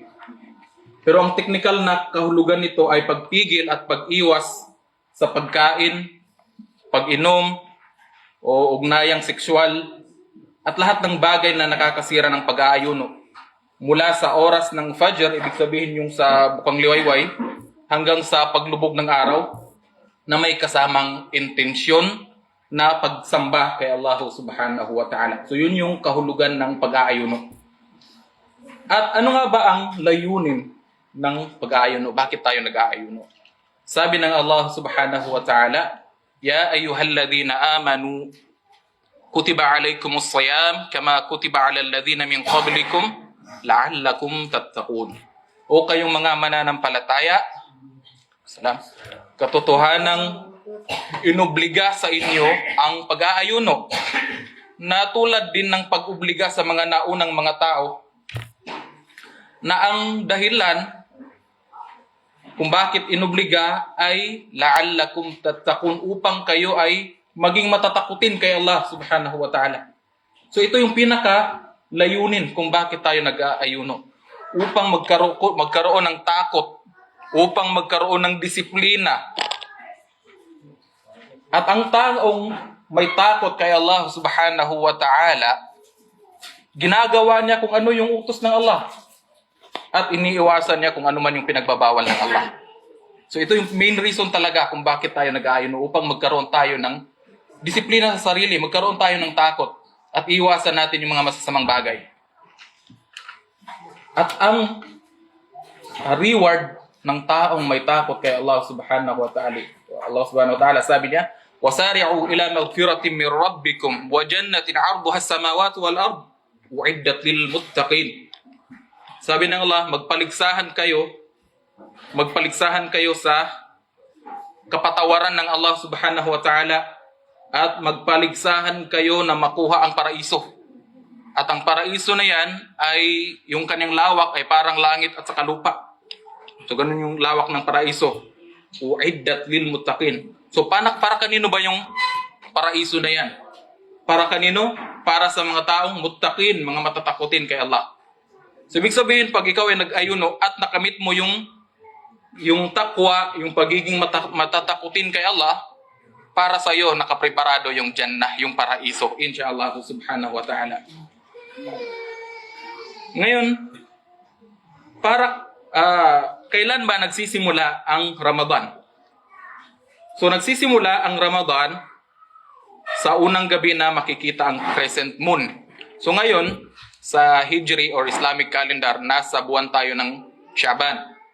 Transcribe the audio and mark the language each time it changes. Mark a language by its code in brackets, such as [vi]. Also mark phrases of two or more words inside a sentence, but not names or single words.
[tl] Pero ang technical na kahulugan nito ay pagpigil at pag-iwas sa pagkain, pag-inom, o ugnayang sexual, at lahat ng bagay na nakakasira ng pag-aayuno. Mula sa oras ng Fajr, ibig sabihin yung sa bukang liwayway, hanggang sa paglubog ng araw, na may kasamang intensyon na pagsamba kay Allah [ar] سبحانه وتعالى. [tl] So yun yung kahulugan ng pag-aayuno. At ano nga ba ang layunin ng pag-aayuno? Bakit tayo nag-aayuno? Sabi ng Allah [ar] سبحانه وتعالى, يا أيها الذين آمنوا كتب عليكم الصيام كما كتب على الذين من قبلكم لعلكم تتقون. [tl] O kayong mga mananampalataya, katotohanang inobliga sa inyo ang pag-aayuno, na tulad din ng pag-obliga sa mga naunang mga tao, na ang dahilan kung bakit inobliga ay [ar] لعلكم تتقون, [tl] upang kayo ay maging matatakutin kay Allah [ar] سبحانه وتعالى. [tl] So ito yung pinaka layunin kung bakit tayo nag-aayuno, upang magkaroon ng takot, upang magkaroon ng disiplina. At ang taong may takot kay Allah [ar] سبحانه وتعالى, [tl] ginagawa niya kung ano yung utos ng Allah, at iniiwasan niya kung ano man yung pinagbabawal ng Allah. So ito yung [en] main reason [tl] talaga kung bakit tayo nag-aayuno, upang magkaroon tayo ng disiplina sa sarili, magkaroon tayo ng takot, at iwasan natin yung mga masasamang bagay. At ang reward ng taong may takot kay Allah [ar] سبحانه وتعالى, [tl] sabi niya, [ar] وَسَارِعُوا إِلَى مَغْفِرَةٍ مِّن رَبِّكُمْ وَجَنَّةٍ عَرْضُهَا السَّمَاوَاتُ وَالْأَرْضُ أُعِدَّتْ لِلْمُتَّقِينَ. [tl] Sabi ng Allah, magpaligsahan kayo sa kapatawaran ng Allah [ar] سبحانه وتعالى, [tl] at magpaligsahan kayo na makuha ang paraiso. At ang paraiso na yan ay yung kanyang lawak ay parang langit at saka lupa. So ganun yung lawak ng paraiso. [ar] أعدت للمتقين. [tl] So para kanino ba yung paraiso na yan? Para kanino? Para sa mga taong muttaqin, mga matatakutin kay Allah. So ibig sabihin, pag ikaw ay nag-ayuno at nakamit mo yung takwa, yung pagiging matatakutin kay Allah, para sa iyo nakapreparado yung Jannah, yung paraiso, [ar] إن شاء الله سبحانه وتعالى. [tl] Ngayon, kailan ba nagsisimula ang Ramadan? So nagsisimula ang Ramadan sa unang gabi na makikita ang [en] crescent moon. [tl] So ngayon, sa Hijri or [en] Islamic calendar, [tl] nasa buwan tayo ng Shaban.